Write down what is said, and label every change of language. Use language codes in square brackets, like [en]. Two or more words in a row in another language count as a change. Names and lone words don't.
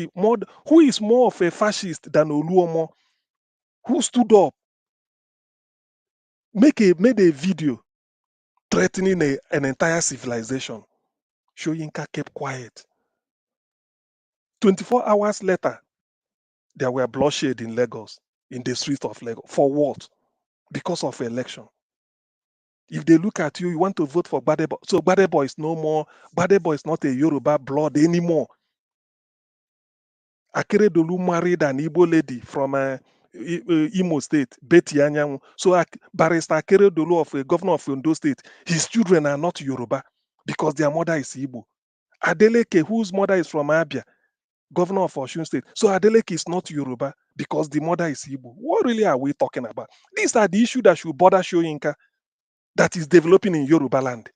[en] Who is more of a fascist than Oluomo? Who stood up, made a video threatening an entire civilization? Soyinka kept quiet. 24 hours later, there were bloodshed in Lagos, in the streets of Lagos. For what? Because of election. If they look at you, you want to vote for Gbadebo. So Gbadebo is no more. Gbadebo is not a Yoruba blood anymore. Akeredolu married an Igbo lady from Imo State, Betty Anyanwu. So Barrister Akeredolu, of a governor of Ondo State, his children are not Yoruba because their mother is Igbo. Adeleke, whose mother is from Abia, governor of Osun State. So Adeleke is not Yoruba because the mother is Igbo. What really are we talking about? These are the issues that should bother Soyinka, that is developing in Yoruba land.